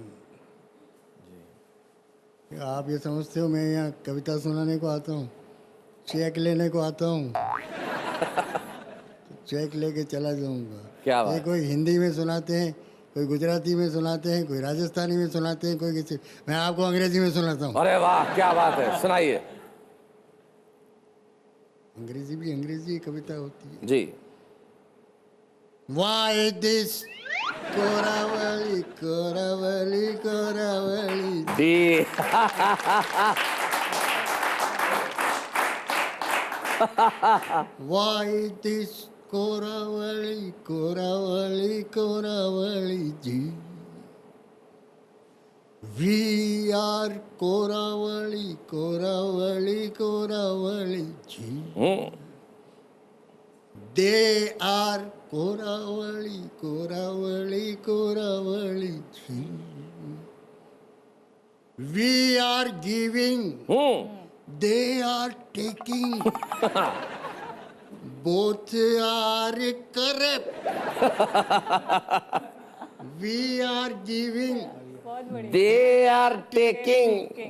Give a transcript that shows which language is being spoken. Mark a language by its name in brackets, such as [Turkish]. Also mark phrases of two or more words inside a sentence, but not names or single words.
[Hindi] आप ये समझते हो मैं यहाँ कविता सुनाने को आता हूँ, चेक लेने को आता हूँ तो चेक लेके चला जाऊँगा। क्या बात? ये कोई हिंदी में सुनाते हैं, कोई गुजराती में सुनाते हैं, कोई राजस्थानी में सुनाते हैं, कोई किसी, मैं आपको अंग्रेजी में सुनाता हूँ। अरे वाह क्या बात है, सुनाइए। अंग्रेजी भी अंग्रेजी कविता होती है जी। [English] Why this [Tamil] கொலவெறி கொலவெறி கொலவெறி दी [English] Why this [Tamil] கொலவெறி கொலவெறி கொலவெறி [English] जी We are [Tamil] கொலவெறி கொலவெறி கொலவெறி [English] जी They are [Tamil] கொலவெறி கொலவெறி கொலவெறி [English] जी We are giving, they are taking. Both are corrupt. We are giving, they are taking.